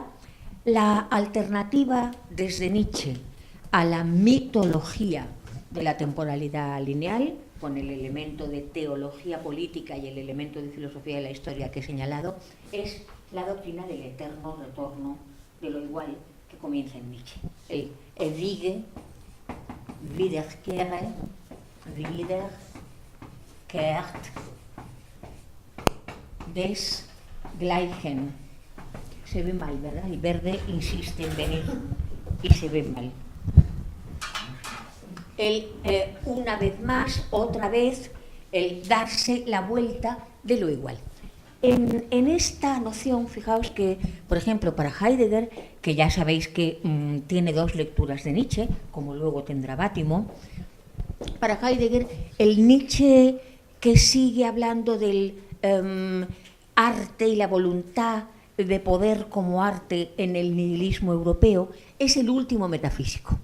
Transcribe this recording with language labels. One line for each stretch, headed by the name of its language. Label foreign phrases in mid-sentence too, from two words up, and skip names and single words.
Spanish: La alternativa desde Nietzsche a la mitología de la temporalidad lineal, con el elemento de teología política y el elemento de filosofía de la historia que he señalado, es la doctrina del eterno retorno de lo igual que comienza en Nietzsche.
German: El ewige wiederkehren, wiederkehrt desgleichen.
Spanish: Se ve mal, ¿verdad? El verde insiste en venir y se ve mal. Una vez más, otra vez, el darse la vuelta de lo igual. En esta noción, fijaos que, por ejemplo, para Heidegger, que ya sabéis que tiene dos lecturas de Nietzsche, como luego tendrá Bátimo, para Heidegger, el Nietzsche que sigue hablando del arte y la voluntad de poder como arte en el nihilismo europeo, es el último metafísico.